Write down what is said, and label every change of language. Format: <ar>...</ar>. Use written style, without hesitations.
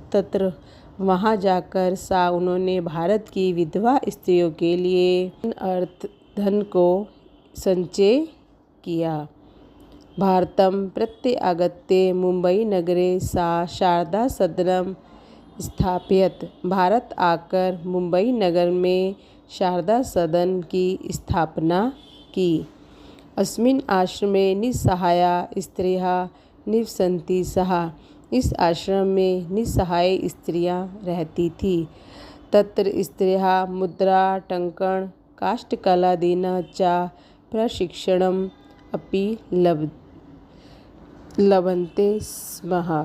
<hi>तत्र वहाँ जाकर उन्होंने भारत की विधवा स्त्रियों के लिए धन को संचय किया।</hi> <sa>भारतं प्रत्यागत्य मुंबई नगरे सा शारदा सदनम स्थापयत्।</sa> <hi>भारत आकर मुंबई नगर में शारदा सदन की स्थापना की।</hi> <sa>अस्मिन् आश्रमे निस्सहाया स्त्रियः निवसन्ति सः।</sa> <hi>इस आश्रम में निस्सहाय स्त्रियां रहती थी।</hi> <sa>तत्र स्त्रियः मुद्राटंकन काष्ठकलादीनां च प्रशिक्षणम् अपि लभन्ते स्म।</sa>